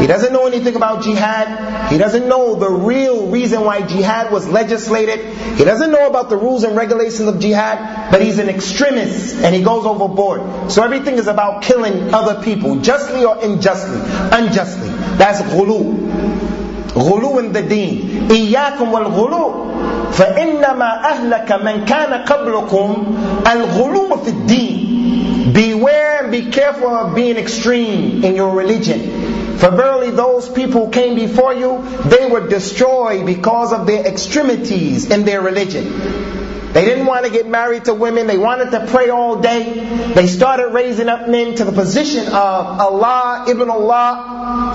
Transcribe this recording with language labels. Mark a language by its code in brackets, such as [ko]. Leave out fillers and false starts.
[en] He doesn't know anything about jihad. He doesn't know the real reason why jihad was legislated. He doesn't know about the rules and regulations of jihad. But he's an extremist and he goes overboard. So everything is about killing other people, justly or unjustly. Unjustly. That's ghulu. غلو in the deen. [ar] إياكم والغلو فإنما أهلك من كان قبلكم الغلو في الدين. [en] Beware and be careful of being extreme in your religion. For verily those people who came before you, they were destroyed because of their extremities in their religion. They didn't want to get married to women. They wanted to pray all day. They started raising up men to the position of Allah, Ibn Allah.